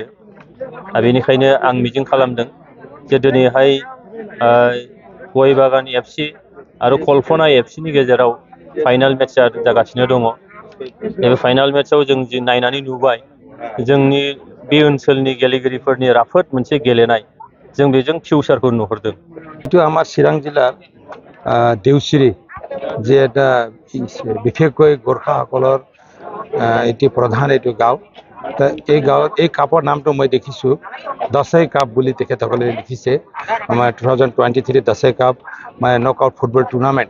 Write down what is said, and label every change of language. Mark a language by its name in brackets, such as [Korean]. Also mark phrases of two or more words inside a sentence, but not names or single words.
[Bodo] बेनिखायनो आं मिजिं खालामदों जे दिनैहाय गयबागान एफसि आरो कल्पना एफसिनि गेजेराव [English] final match [Bodo] जागासिनो दङ। नैबे [English] final match [Bodo] जों जि नायनानै नुबाय जोंनि बे ओनसोलनि गेलेगिरिफोरनि राफोद मोनसे गेलेनाय, जों बेजों फिउचारखौ नुहुरदों। [Assamese] এইটো আমাৰ চিৰাং জিলাৰ দেউচিৰি যে এটা বিশেষকৈ গোৰ্খাসকলৰ এটি প্ৰধান এইটো গাঁও। এই গাঁৱত এই কাপৰ নামটো মই দেখিছোঁ দছাই কাপ বুলি তেখেতসকলে লিখিছে। আমাৰ 2023 দছাই কাপ মানে [English] knock out football tournament.